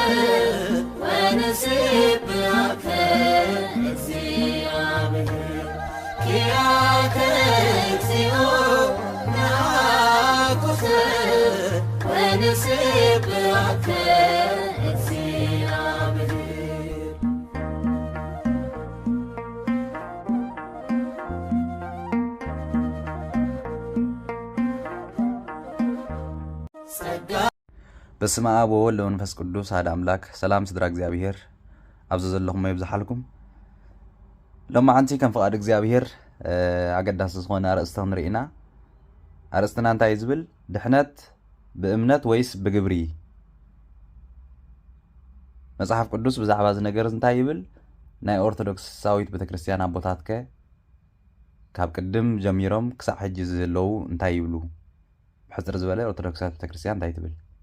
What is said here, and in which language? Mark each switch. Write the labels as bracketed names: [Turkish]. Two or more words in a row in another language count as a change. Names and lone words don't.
[Geez] ወንሴብሐከ እግዚአብሔር ኪያከ እግዚኦ ናኩተ ወንሴብሐከ እግዚአብሔር በስመ አብ ወወልድ ወመንፈስ ቅዱስ አሐዱ አምላክ [Tigrinya] ሰላም ስድራ እግዚአብሔር ኣብዚ ዘለኹም ይብዛሓልኩም ሎማዓንቲ ከም ፍቃድ እግዚአብሔር ኣገዳሲ ዝኾነ ኣርእስቲ ንሪኢና ኣርእስትና እንታይ ዝብል ድሕነት ብእምነት ወይስ ብግብሪ መጽሓፍ ቅዱስ ብዛዕባ እዚ ነገር እንታይ ይብል ናይ ኦርቶዶክሳዊት ቤተክርስትያን ኣቦታትከ ካብ ቅድም ጀሚሮም ክሳብ ሕጂ ዘለዉ እንታይ ይብሉ ብሕፅር ዝበለ ኦርቶዶክሳዊት ቤተክርስትያን እንታይ ትብል